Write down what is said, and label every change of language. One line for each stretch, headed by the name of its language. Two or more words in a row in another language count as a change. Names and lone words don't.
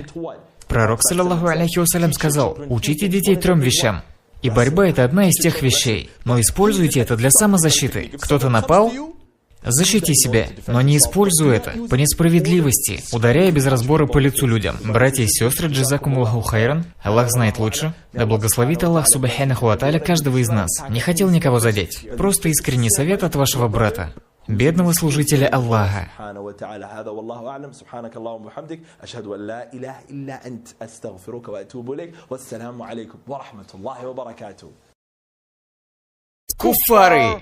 Russian: Пророк,
Arabic: صلى الله عليه وسلم,
Russian: сказал: учите детей 3 вещам. И борьба — это одна из тех вещей. Но используйте это для самозащиты. Кто-то напал? Защити себя, но не используй это по несправедливости, ударяя без разбора по лицу людям. Братья и сестры,
Arabic: جزاكم الله خيرا,
Russian: Аллах знает лучше. Да благословит Аллах
Arabic: سبحانه وتعالى
Russian: каждого из нас. Не хотел никого задеть. Просто искренний совет от вашего брата, бедного служителя Аллаха. Куффары!